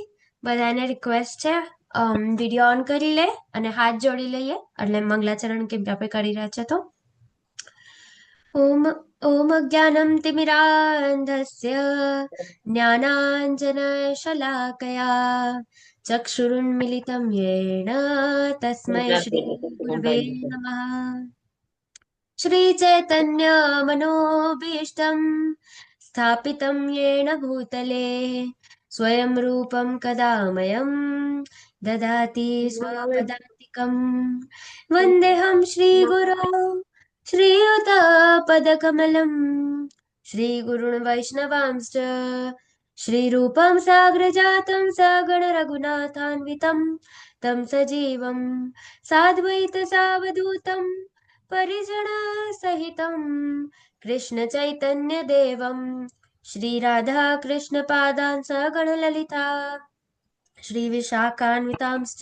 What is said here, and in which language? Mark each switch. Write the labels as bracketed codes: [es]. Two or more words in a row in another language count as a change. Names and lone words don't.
[gu] બધાને રિક્વેસ્ટ છે વિડીયો ઓન કરી લે અને હાથ જોડી લઈએ, એટલે મંગલાચરણ કેમ કે આપણે કરી રહ્યા છે. [sa] તો ઓમ ઓમ જ્ઞાનમ તિમિરાંધસ્ય જ્ઞાનાંજનશલાકયા ચક્ષુરુન્મિલિतं येन તસ્मै શ્રી ગુરવે નમઃ. श्रीचैतन्यमनोभीष्टं स्थापितं येन भूतले स्वयं रूपं कदा मह्यं ददाति स्वपदान्तिकं। वन्देऽहं श्रीगुरो श्रीयुतपदकमलं श्रीगुरुन् वैष्णवांश्च श्रीरूपं साग्रजातं सगणरघुनाथान्वितं तं सजीवं साद्वैतसावधूतं परिजनसहितं कृष्णचैतन्यदेवं श्रीराधाकृष्णपादान् सगणललिता श्रीविशाखान्वितांश्च।